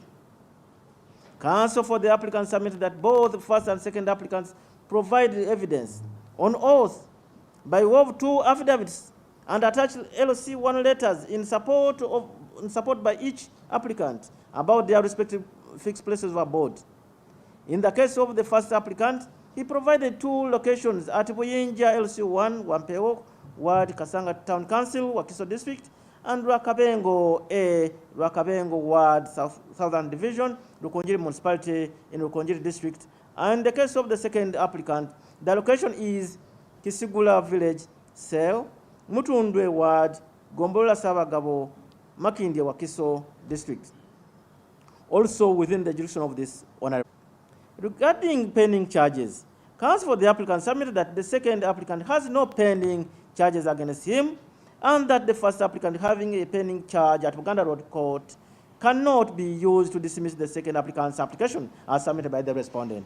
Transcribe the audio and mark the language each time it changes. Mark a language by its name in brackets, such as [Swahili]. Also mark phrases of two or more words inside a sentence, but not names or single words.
[English] Counsel for the applicant submitted that both the first and second applicants provided evidence on oath by way of 2 affidavits and attached LC1 letters in support by each applicant about their respective fixed places of abode. In the case of the first applicant, he provided 2 locations at Buyinja LC1, Wampeo, Ward, Kasanga Town Council, Wakiso District, and Rwakabengo A, Rwakabengo Ward, Southern Division, Rukonjiri Municipality in Rukonjiri District. And in the case of the second applicant, the location is Kisigula Village, Sel, Mutundwe Ward, Gombola Savagabo, Makindye Wakiso District, also within the jurisdiction of this honorable. Regarding pending charges, counsel for the applicant submitted that the second applicant has no pending charges against him, and that the first applicant having a pending charge at Buganda Road Court cannot be used to dismiss the second applicant's application as submitted by the respondent.